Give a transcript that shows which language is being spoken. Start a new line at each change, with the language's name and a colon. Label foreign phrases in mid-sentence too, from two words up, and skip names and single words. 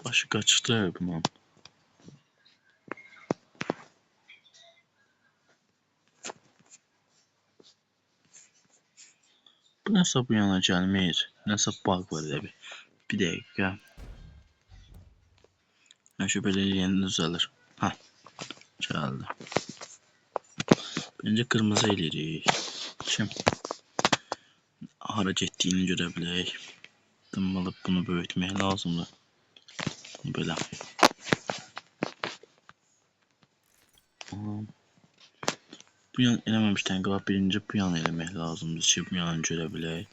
Turkish: Başı kaçtı bunun. Bu nasıl bu yana gelmir? Nasıl bug var elə bir. Bir dakika. Ben şu böyle yeni düzelir. Ha, geldi. Bence kırmızı ileri.
Azerbaijani: Şimdi hara getdiyini görə bilək. Deməli bunu böyütmək lazımdır. Belə. Bu yan eləməmişdən qabaq birinci bu yan eləmək lazımdır ki, bu yanı görə bilək.